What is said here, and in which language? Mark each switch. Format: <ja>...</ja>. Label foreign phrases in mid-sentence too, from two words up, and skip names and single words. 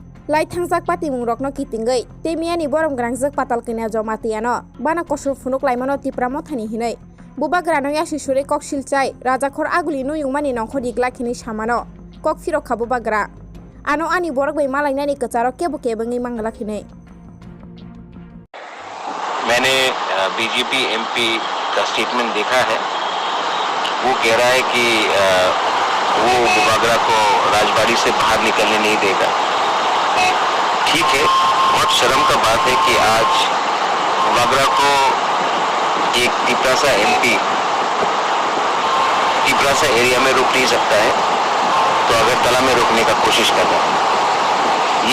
<trp>Lai thangjak pati mungrokno kitingai temiani borom grangjak patal kena jomatiano bana kosor funuk laimano tipramo thani hinai buba grano yashi shure kok silchai rajakhor aguli no yungmani nongkho digla khini samano kok firo khabu bagra ano ani borok bai malainani kacharo kebu kebangi mangla khinai।</trp> <hi>मैंने बीजेपी एमपी का स्टेटमेंट देखा है। वो कह रहा है कि वो बुबागरा को राजबाड़ी से बाहर निकलने नहीं देगा। ठीक है, बहुत शर्म का बात है कि आज बुबागरा को एक तिपरासा एमपी तिपरासा एरिया में रुक नहीं सकता है, तो अगरतला में रुकने का कोशिश कर रहा है।</hi>